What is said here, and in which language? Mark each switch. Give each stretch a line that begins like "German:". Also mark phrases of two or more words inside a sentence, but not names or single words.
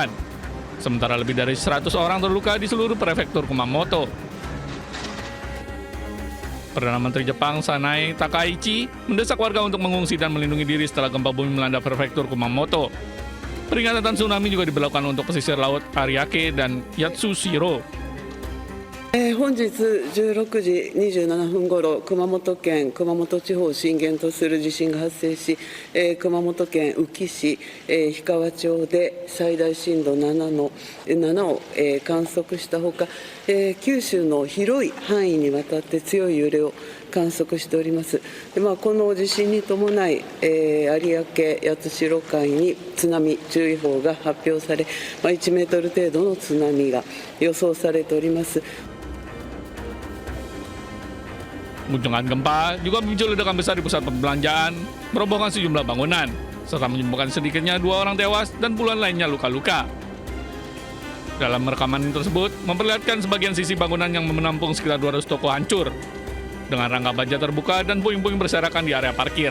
Indonesian: Sementara lebih dari 100 orang terluka di seluruh prefektur Kumamoto. Perdana Menteri Jepang Sanae Takaichi mendesak warga untuk mengungsi dan melindungi diri setelah gempa bumi melanda prefektur Kumamoto. Peringatan tsunami juga diberlakukan untuk pesisir laut Ariake dan Yatsushiro.
Japanese: 本日16時27分ごろ、熊本県熊本地方を震源とする地震が発生し、熊本県宇城市、氷川町で最大震度7を観測したほか、九州の広い範囲にわたって強い揺れを観測しております。でこの地震に伴い、有明八代海に津波注意報が発表され、1メートル程度の津波が予想されております。
Indonesian: Guncangan gempa juga memicu ledakan besar di pusat perbelanjaan, merobohkan sejumlah bangunan, serta menyebabkan sedikitnya 2 orang tewas dan puluhan lainnya luka-luka. Dalam rekaman tersebut, memperlihatkan sebagian sisi bangunan yang menampung sekitar 200 toko hancur, dengan rangka baja terbuka dan puing-puing berserakan di area parkir.